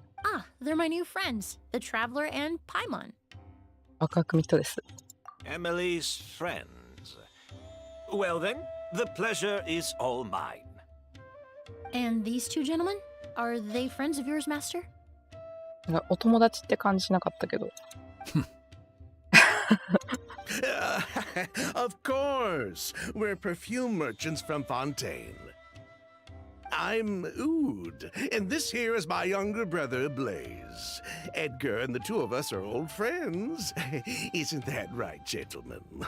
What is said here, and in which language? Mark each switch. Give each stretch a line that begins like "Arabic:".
English: Ah, they're my new friends, the Traveler and Paimon.
Japanese: 赤組人です。
English: Emilie's friends. Well then, the pleasure is all mine. And these two gentlemen? Are they friends of yours, Master?
Japanese: なんかお友達って感じしなかったけど。
English: Of course, we're perfume merchants from Fontaine. I'm Ood, and this here is my younger brother, Blaze. Edgar and the two of us are old friends. Isn't that right, gentlemen?